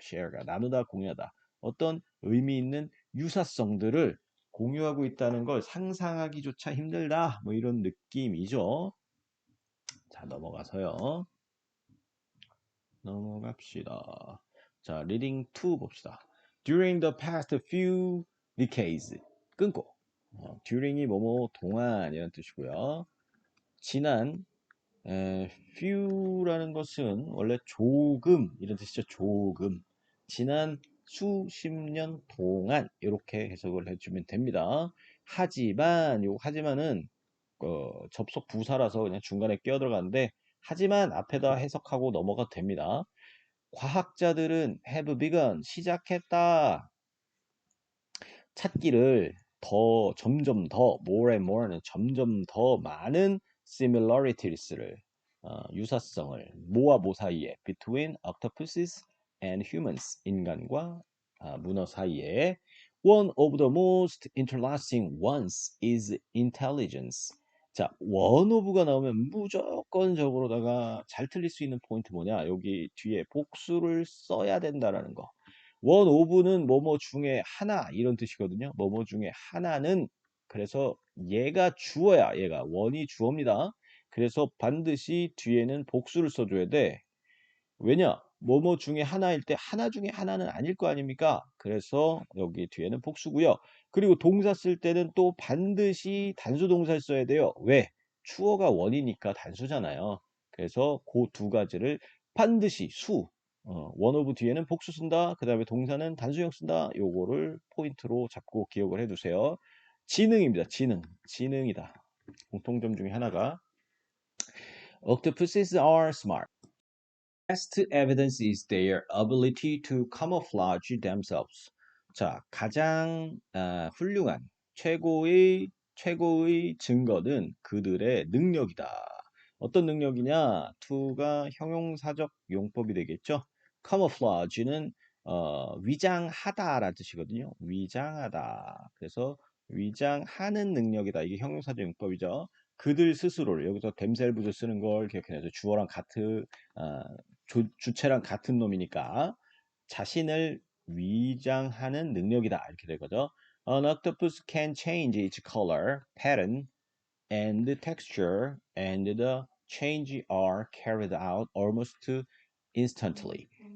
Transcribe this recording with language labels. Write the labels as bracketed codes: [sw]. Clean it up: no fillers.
[ko] share가 나누다, 공유하다. 어떤 의미 있는 유사성들을 공유하고 있다는 걸 상상하기조차 힘들다. 뭐 이런 느낌이죠. 자, 넘어갑시다. 자, reading 2 봅시다. [en] During the past few decades. [ko] 끊고. during이 뭐뭐 동안 이런 뜻이고요. 지난 few라는 것은 원래 조금 이런 뜻이죠. 조금. 지난 수십 년 동안 이렇게 해석을 해주면 됩니다. 하지만 요 하지만은 접속 부사라서 그냥 중간에 끼어 들어가는데 하지만 앞에다 해석하고 넘어가도 됩니다. 과학자들은 [en] have begun [ko] 시작했다. 찾기를 점점 더 [en] more and more [ko] 는 점점 더 많은 [en] similarities를 [ko] 유사성을 뭐와 뭐 사이에 [en] between octopuses and humans [ko] 인간과 문어 사이에 [en] one of the most interesting ones is intelligence. [ko] 자, one of가 나오면 무조건적으로다가 잘 틀릴 수 있는 포인트 뭐냐? 여기 뒤에 복수를 써야 된다라는 거. one of는 뭐뭐 중에 하나 이런 뜻이거든요. 뭐뭐 중에 하나는 그래서 얘가 주어야 얘가 one이 주어입니다. 그래서 반드시 뒤에는 복수를 써줘야 돼. 왜냐? 뭐뭐 중에 하나일 때 하나 중에 하나는 아닐 거 아닙니까? 그래서 여기 뒤에는 복수고요. 그리고 동사 쓸 때는 또 반드시 단수 동사를 써야 돼요. 왜? 주어가 원이니까 단수잖아요. 그래서 그 두 가지를 반드시 원 오브 뒤에는 복수 쓴다. 그 다음에 동사는 단수형 쓴다. 요거를 포인트로 잡고 기억을 해두세요. 지능입니다. 지능이다. 공통점 중에 하나가 [en] Octopuses are smart. Best evidence is their ability to camouflage themselves. [ko] 자, 가장 훌륭한 최고의 증거는 그들의 능력이다. 어떤 능력이냐? to가 형용사적 용법이 되겠죠. camouflage는 위장하다라는 뜻이거든요. 위장하다. 그래서 위장하는 능력이다. 이게 형용사적 용법이죠. 그들 스스로를 여기서 themselves 쓰는 걸 기억해내서 주어랑 같은 주체랑 같은 놈이니까 자신을 위장하는 능력이다 이렇게 될 거죠. [en] An octopus can change its color, pattern, and texture, and the change are carried out almost instantly.